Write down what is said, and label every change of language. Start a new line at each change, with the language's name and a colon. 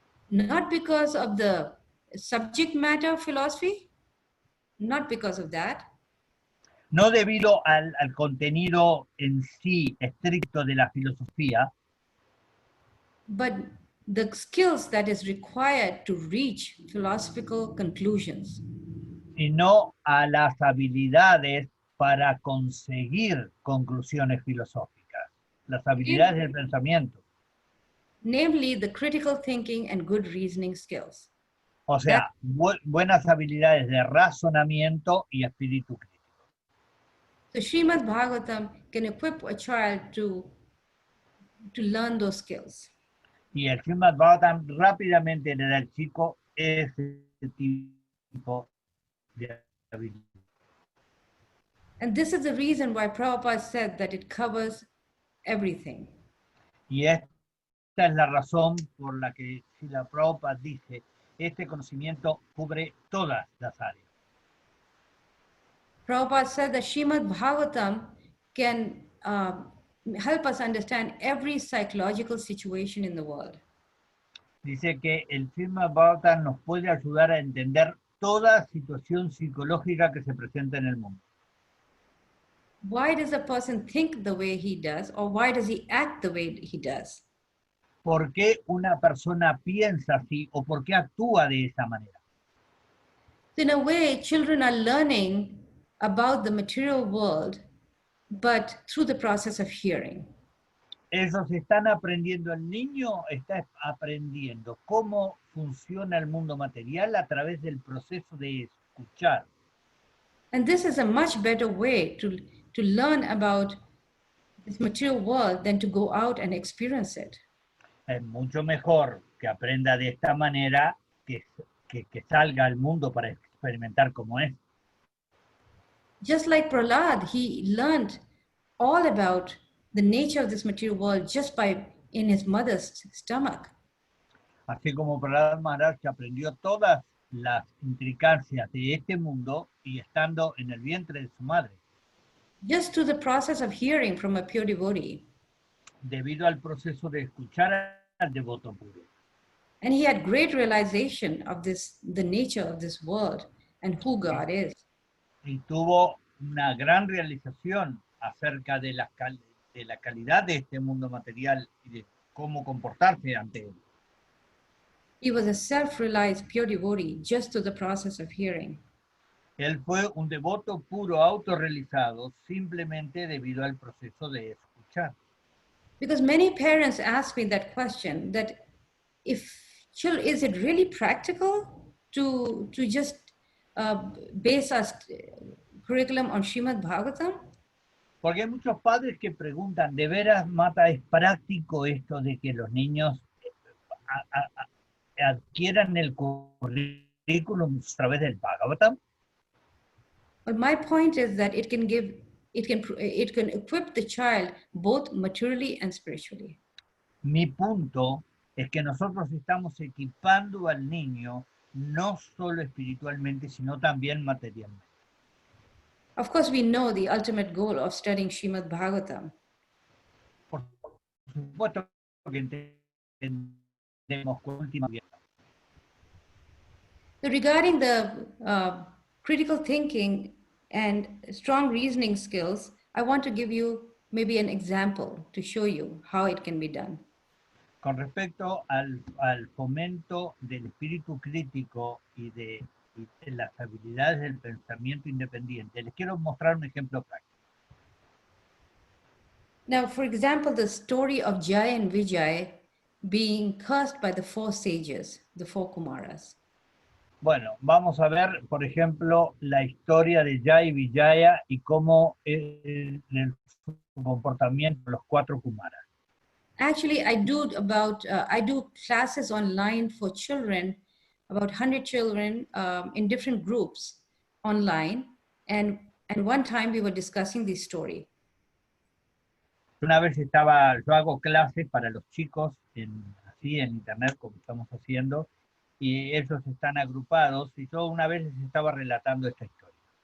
English: Not because of the subject matter of philosophy, not because of that,
Spanish: No debido al contenido en sí estricto de la filosofía,
English: but the skills that is required to reach philosophical conclusions.
Spanish: sino a las habilidades para conseguir conclusiones filosóficas, las habilidades del pensamiento.
English: Namely, the critical thinking and good reasoning skills.
Spanish: O sea, buenas habilidades de razonamiento y espíritu crítico.
English: So Srimad-bhagavatam can equip a child to learn those skills.
Spanish: Y el Srimad-bhagavatam rápidamente le da al chico ese tipo de habilidad.
English: And this is the reason why Prabhupada said that it covers everything.
Spanish: Y esta es la razón por la que Srila Prabhupada dice, este conocimiento cubre todas las áreas.
English: Prabhupada said that Srimad-bhagavatam can help us understand every psychological situation in the world.
Spanish: Dice que el Srimad-bhagavatam nos puede ayudar a entender toda situación psicológica que se presenta en el mundo.
English: Why does a person think the way he does, or why does he act the way he does?
Spanish: ¿Por qué una persona piensa así o por qué actúa de esa manera?
English: So in a way, children are learning about the material world, but through the process of hearing.
Spanish: Ellos están aprendiendo, el niño está aprendiendo cómo funciona el mundo material a través del proceso de escuchar.
English: And this is a much better way to learn about this material world than to go out and experience it.
Spanish: Es mucho mejor que aprenda de esta manera que salga al mundo para experimentar cómo es.
English: Just like Prahlad, he learned all about the nature of this material world just by in his mother's stomach.
Spanish: Así como Prahlad Maharaj aprendió todas las intricacias de este mundo y estando en el vientre de su madre.
English: Just through the process of hearing from a pure devotee.
Spanish: Debido al proceso de escuchar al devoto puro.
English: And he had great realization of this, the nature of this world and who God is.
Spanish: Y tuvo una gran realización acerca de la calidad de este mundo material y de cómo comportarse ante él.
English: He was a self-realized pure devotee just through the process of hearing.
Spanish: Él fue un devoto puro autorrealizado simplemente debido al proceso de escuchar.
English: Because many parents ask me that question, that is it really practical to just base our curriculum on Srimad-bhagavatam?
Spanish: Porque hay muchos padres que preguntan, ¿de veras, Mata, es práctico esto de que los niños adquieran el currículum a través del Bhagavatam?
English: But my point is that it can equip the child both materially and spiritually.
Spanish: Mi punto es que nosotros estamos equipando al niño no solo espiritualmente, sino también materialmente.
English: Of course, we know the ultimate goal of studying Srimad-bhagavatam.
Spanish: Por supuesto que entendemos con última vista.
English: So regarding the critical thinking and strong reasoning skills, I want to give you maybe an example to show you how it can be done.
Spanish: Con respecto al fomento del espíritu crítico y de las habilidades del pensamiento independiente, les quiero mostrar un ejemplo práctico.
English: Now, for example, the story of Jaya and Vijay being cursed by the four sages, the four Kumaras.
Spanish: Bueno, vamos a ver, por ejemplo, la historia de Jaya y Vijaya y cómo el comportamiento de los cuatro Kumaras.
English: Actually, I do classes online for children, about 100 children in different groups online. And one time we were discussing this story.
Spanish: Una vez yo hago clases para los chicos así en internet, como estamos haciendo, y ellos están agrupados, y yo una vez les estaba relatando esta historia.